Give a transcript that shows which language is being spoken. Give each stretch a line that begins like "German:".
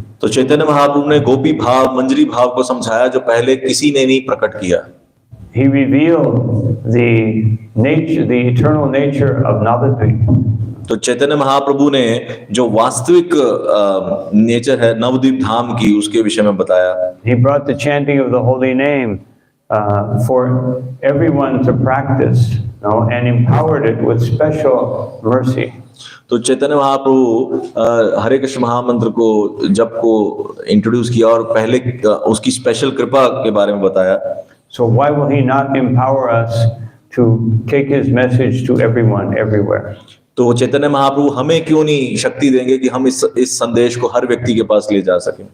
Hindi: तो चैतन्य महाप्रभु ने गोपी भाव मंजरी भाव को समझाया जो पहले किसी ने नहीं प्रकट किया।
English: He revealed the nature, the eternal nature of Navadvip.
Hindi: तो चैतन्य महाप्रभु ने जो वास्तविक नेचर है नवद्वीप धाम की उसके विषय में बताया।
English: He brought the chanting of the holy name for everyone to practice, and empowered it with special mercy.
Hindi: तो चैतन्य महाप्रभु हरे कृष्ण महामंत्र को जप को इंट्रोड्यूस किया और पहले उसकी स्पेशल कृपा के बारे में बताया।
English: So why will he not empower us to take his message to everyone, everywhere?
Hindi: तो चैतन्य महाप्रभु हमें क्यों नहीं शक्ति देंगे कि हम इस संदेश को हर व्यक्ति के पास ले जा सकें?